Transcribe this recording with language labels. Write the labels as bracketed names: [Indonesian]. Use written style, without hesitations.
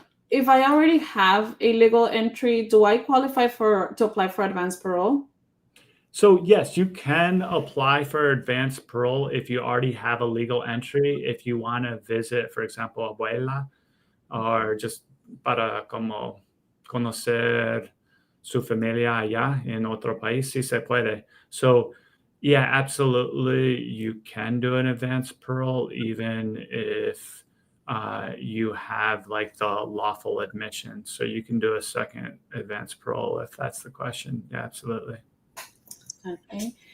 [English] If I already have a legal entry, do I qualify to apply for advanced parole? So yes, you can apply for advanced parole if you already have a legal entry. If you want to visit, for example, abuela, or just [Spanish] para como conocer su familia allá en otro país, sí se puede. [English] So yeah, absolutely, you can do an advanced parole even if you have like the lawful admission. So you can do a second advanced parole if that's the question. Yeah, absolutely. Okay.